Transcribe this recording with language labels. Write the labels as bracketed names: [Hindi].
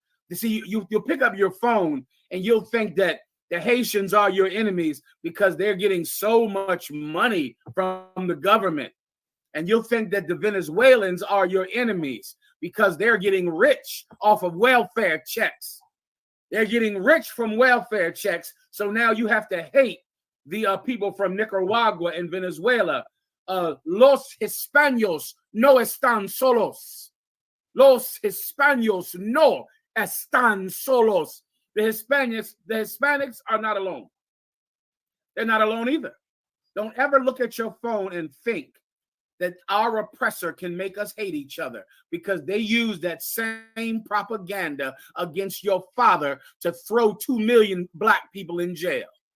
[English] You see, you'll pick up your phone and you'll think that the Haitians are your enemies because they're getting so much money from the government. And you'll think that the Venezuelans are your enemies because they're getting rich off of welfare checks. They're getting rich from welfare checks. So now you have to hate the people from Nicaragua and Venezuela. [Spanish] Los Hispanos no están solos. Los Hispanos no están solos. [English] The Hispanics are not alone. They're not alone either. Don't ever look at your phone and think that our oppressor can make us hate each other, because they use that same propaganda against your father to throw 2 million black people in jail.